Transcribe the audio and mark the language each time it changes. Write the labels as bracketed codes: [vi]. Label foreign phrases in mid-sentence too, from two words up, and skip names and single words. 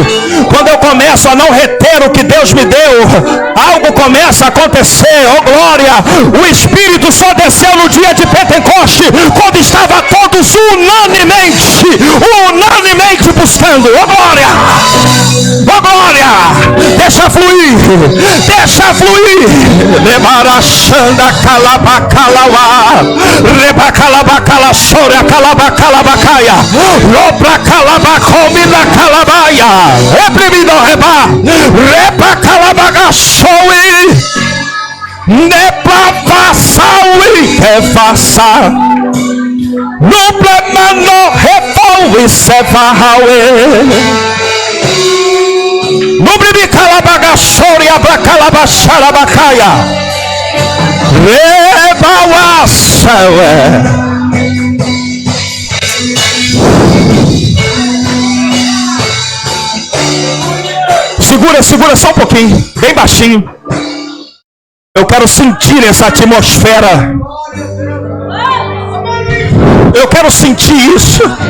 [pt] Quando eu começo a não reter o que Deus me deu, algo começa a acontecer. Oh glória! O Espírito só desceu no dia de Pentecoste, quando estava todos unanimemente buscando. Oh glória! Oh glória! Deixa fluir, deixa fluir. Lemarachanda calabacalawa, rebacalabacala soria calabacalabacaia, lobra calabacomina calabaia, reprimido reba, rebacalabagaçoe, nepapassaui, refaça, nublemano refoui, sevahaue. Nubribi calabagaçoria, bracalabaxarabacaia. Rebawaçaue. Segura só um pouquinho, bem baixinho. Eu quero sentir essa atmosfera. Eu quero sentir isso.